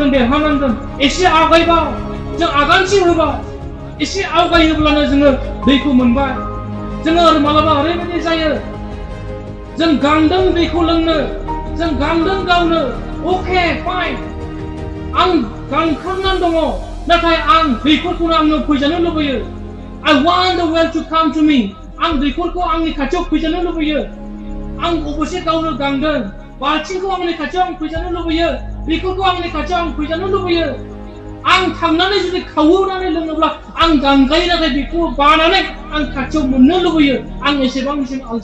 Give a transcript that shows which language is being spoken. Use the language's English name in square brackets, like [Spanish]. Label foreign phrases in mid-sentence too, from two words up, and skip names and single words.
[Bodo] देरहानांगोन एसे आवगायबा जों आगानसे होबाय एसे आवगायोब्लानो जोङो दैखौ मोनबाय जोङो मालाबा ओरैबायदि जायो जों गांदों दैखौ लोंनो जों गांदों गावनो अके फाइन आं गांखांनानै दङ नाथाय आं दैखरखौनो आंनो फैजानो लुबैयो [English] I want the well to come to me [Bodo] आं दैखरखौ आंनि खाथियाव फैजानो लुबैयो आं अबसे गावनो गांदों बाल्थिंखौ आंनि खाथियाव आं फैजानो लुबैयो दैखरखौ आंनि खाथियाव आं फैजानो लुबैयो आं थांनानै जुदि खावनानै लोङोब्ला आं गांगायो नाथाय बेखौ बानानै आं खाथियाव मोननो लुबैयो आं एसेबांसिम